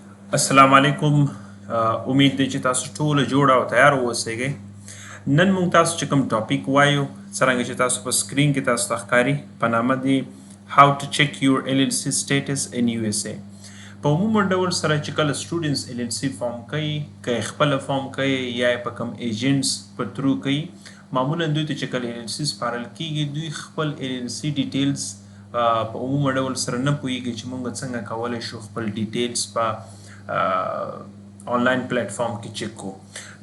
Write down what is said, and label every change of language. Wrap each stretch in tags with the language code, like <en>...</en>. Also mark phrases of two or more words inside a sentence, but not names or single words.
<ps>السلام علیکم. امید دی چې تاسو ټول جوړ او تیار اوسئ. نن موږ تاسو چې کوم ټاپک وایو څرنګه چې تاسو په سکرین کې تاسو ته ښکاري په نامه دی</ps> <en>how to check your LLC status in USA.</en> <ps>په عموما ډول سره چې کله سټوډنټس LLC فارم کوي که خپل فارم کوي یا په کوم ایجنټس په ترو کوي معمولا دوی ته چې کله LLC سپارل کیږي دوی خپل</ps> <en>LLC details</en> <ps>په عموما ډول سره نه پوهیږي چې موږ څنګه کولی شو خپل ډیټیلز په</ps> <en>online platform</en> <ps>کې چک کو.</ps>